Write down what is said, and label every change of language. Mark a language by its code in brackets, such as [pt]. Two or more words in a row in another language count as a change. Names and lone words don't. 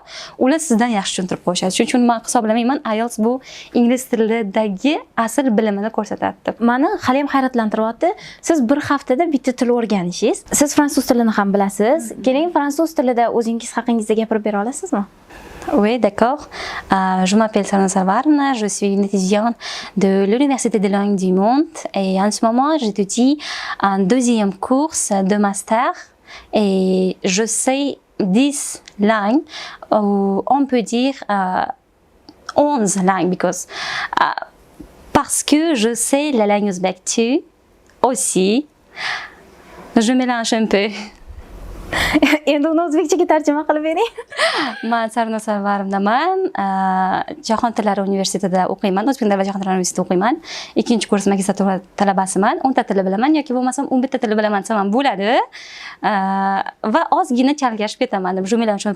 [uz] Ular sizdan yaxshi tushuntirib qo'yishadi. Shuning uchun men hisoblamayman, IELTS bu ingliz tilidagi asl bilimini ko'rsatadi deb. Meni hali ham hayratlantiryapti. Siz bir haftada bitta til o'rganishingiz. Siz fransuz tilini ham bilasiz. Keling, fransuz tilida o'zingiz haqingizda gapirib bera olasizmi? [fr] Oui, d'accord. Je m'appelle Sarvina Sarvarna, je suis une étudiante de l'Université des langues du monde et en ce moment j'étudie un 2e cours de master et je sais 10 langues, ou on peut dire 11 langues parce que je sais la langue ouzbek aussi. Je mélange un peu. [uz] Endi uni o'zbekchaga tarjima qilib bering. Men Sarvina Sarvarovnaman. Jahon tillari universitetida o'qiyman. O'zbek tili va jahon tillari universitetida o'qiyman. 2-kurs magistratura talabasiman. 10 ta til bilaman yoki bo'lmasam 11 ta til bilaman desam ham bo'ladi. Va ozgina chalgashib ketaman deb jumilan shunday.